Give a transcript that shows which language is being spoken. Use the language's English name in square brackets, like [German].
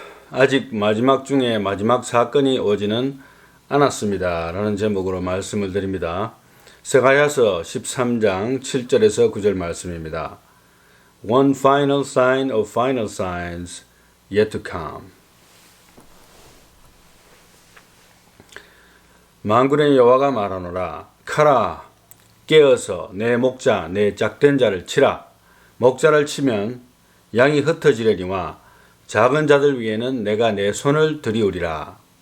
[Korean] 아직 마지막 중에 마지막 사건이 오지는 않았습니다. 라는 제목으로 말씀을 드립니다. 스가랴서 13장 7절에서 9절 말씀입니다. [English] One final sign of final signs yet to come. [Korean] 만군의 여호와가 말하노라. 카라, 깨어서 내 목자, 내 짝된 자를 치라. 목자를 치면 양이 흩어지려니와 작은 자들 위에는 내가 내 손을 들이우리라.